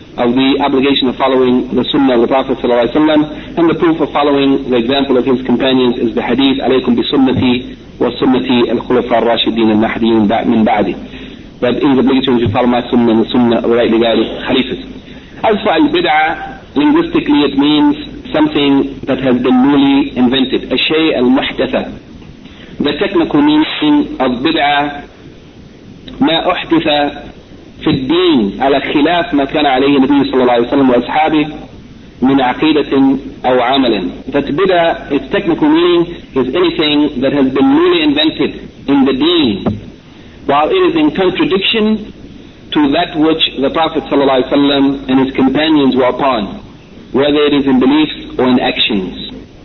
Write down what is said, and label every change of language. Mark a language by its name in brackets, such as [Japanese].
[English] of the obligation of following the Sunnah of the Prophet sallallahu alaihi wasallam, and the proof of following the example of his companions is the hadith alaykum bi sunnati wa sunnati al-khulafa ar-rashidin al-mahdiin min ba'di, that it is obligatory to follow my Sunnah and the Sunnah of the right legal khalifas. As for al-bid'ah, linguistically it means something that has been newly invented, a shay al-muhtatha. The technical meaning of bid'ah, [Arabic] ما أحدث في الدين على خلاف ما كان عليه النبي صلى الله عليه وسلم وأصحابه من عقيدة أو عمل. [English] That bid'ah, its technical meaning is anything that has been newly invented in the deen, while it is in contradiction to that which the Prophet [Arabic] صلى الله عليه وسلم [English] and his companions were upon, whether it is in beliefs or in actions.